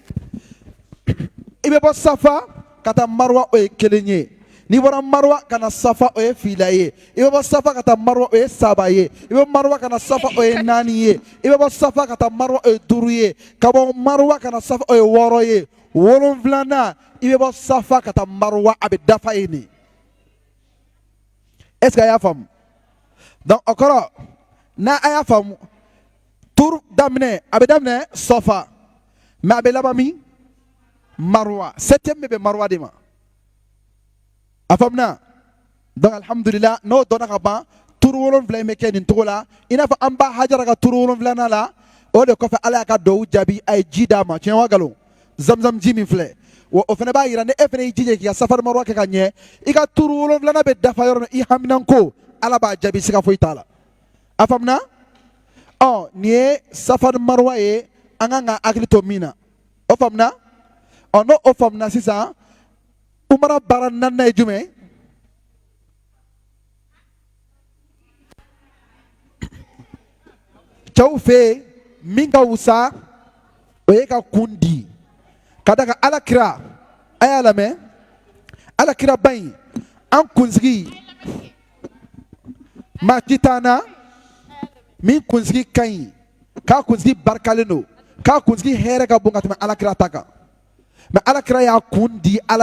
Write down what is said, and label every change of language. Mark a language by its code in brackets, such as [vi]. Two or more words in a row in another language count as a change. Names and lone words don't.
[bm] i bɛ bɔ safa ka taa maruwa o ye kelen ye n'i bɔra maruwa ka na safa o ye fila ye i bɛ bɔ safa ka taa maruwa o ye saba ye i bɛ maruwa ka na safa o ye naani ye i bɛ bɔ safa ka taa maruwa o ye duuru ye ka bɔ maruwa ka na safa o ye wɔɔrɔ ye wolonfilanan i bɛ bɔ safa ka taa maruwa a bɛ dafa yen de [fr] est ce que [bm] a y'a faamu donc o kɔrɔ n'a a y'a faamu turu daminɛ a bɛ daminɛ safa mais a bɛ laban min maruwa septième bɛ bɛn maruwa de ma a faamuna donc alhamdulillah no dona ka ban turu wolonwula me kɛ nin togo la i n'a fɔ an ba hajara ka turu wolonwulana la o de kɔfɛ ala y'a ka duwawu jaabi a ye ji d'a ma tiɲɛ wa nkalon zamzam ji min filɛ wa o fana b'a yira ni e fana y'i jija k'i ka safari marwa kɛ ka ɲɛ i ka turu wolonwulana bɛ dafa yɔrɔ min i haminanko ala b'a jaabi siga foyi t'a la a faamuna nin ye safari marwa ye an kan ka hakili to min na o faamuna n'o o faamuna sisan umara baara naaninan ye jumɛn cɛw fɛ yen min ka wusa o ye ka kun di ka da ka alakira a y'a lamɛn alakira ba in an kunsigi maa ti t'an na min kunsigi ka ɲi k'a kunsigi barikalen don k'a kunsigi hɛrɛ ka bon ka tɛmɛ alakira ta kan mɛ alakira y'a kun di ala